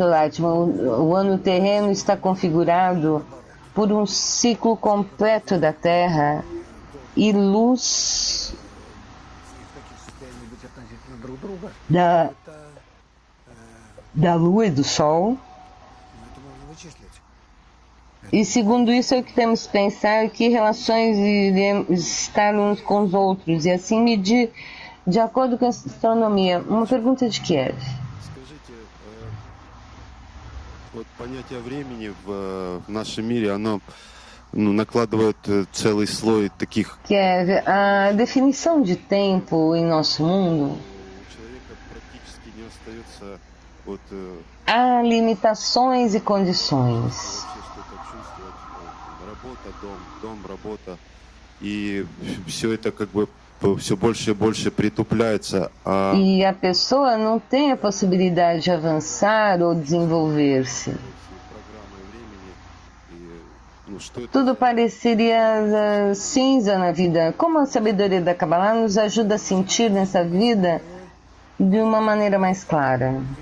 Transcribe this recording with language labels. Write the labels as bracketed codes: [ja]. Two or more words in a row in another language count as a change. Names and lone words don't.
[pt] Leitman, o ano terreno está configurado por um ciclo completo da Terra e luz da Lua e do Sol. E segundo isso é o que temos que pensar, que relações iremos estar uns com os outros e assim medir de acordo com a astronomia. Uma pergunta de Kiev. [ru] Вот понятие времени в нашем мире, оно накладывает целый слой таких. [pt] Kiev, a definição de tempo em nosso mundo. [ru] У человека практически не остается вот [pt] Há limitações e condições. [ru] что-то чувствовать. Работа, дом, работа. И все это как бы все больше и больше притупляется. [pt] E a pessoa não tem a possibilidade de avançar ou desenvolver-se. Tudo pareceria cinza na vida. Como a sabedoria da Kabbalah nos ajuda a sentir nessa vida de uma maneira mais clara?